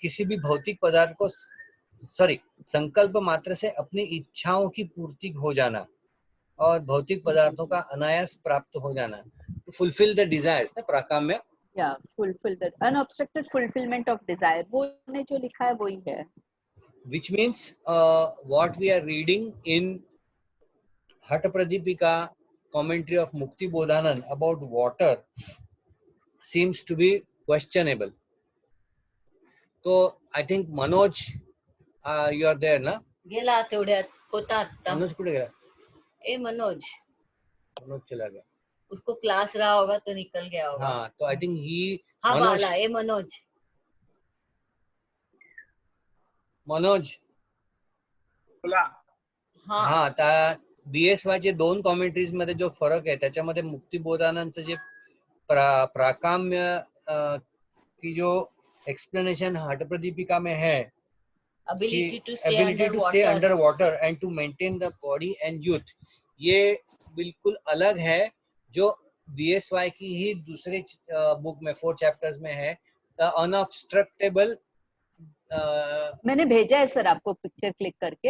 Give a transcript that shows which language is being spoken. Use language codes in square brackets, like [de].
[hi] किसी भी भौतिक पदार्थ को संकल्प मात्र से अपनी इच्छाओं की पूर्ति हो जाना और भौतिक पदार्थों का अनायास प्राप्त हो जाना, [en] to fulfill the desires [hi] ना, प्राकाम्य। [en] fulfill the unobstructed fulfillment of desire, [hi] वो ने जो लिखा है वही है। [en] Which means what we are reading in Hata Pradipika commentary of Mukti Bodhanand about water seems to be questionable. So I think Manoj, you are there ना? [mr] गेला तेवढ्यात होता आता। मनोज कुठे गेला? मनोज [hi] चला गया। उसको क्लास रहा होगा तो निकल गया होगा। हाँ, तो [en] I think ही [mr] हाँ, बाला मनोज। मनोज बोला. हा आता BSY चे 2 कॉमेंट्रीज मध्ये जो फरक आहे त्याच्यामध्ये मुक्तिबोधानंदचं जे प्राकाम्य की [hi] जो एक्सप्लेनेशन हठप्रदीपिका में है, [en] ability to stay ability to stay underwater. Underwater and to maintain the body and youth, [hi] ये बिल्कुल अलग है जो BSY की ही दूसरे बुक में 4 चैप्टर्स में है, [en] The unobstructable. [hi] मैंने भेजा है सर आपको पिक्चर क्लिक करके.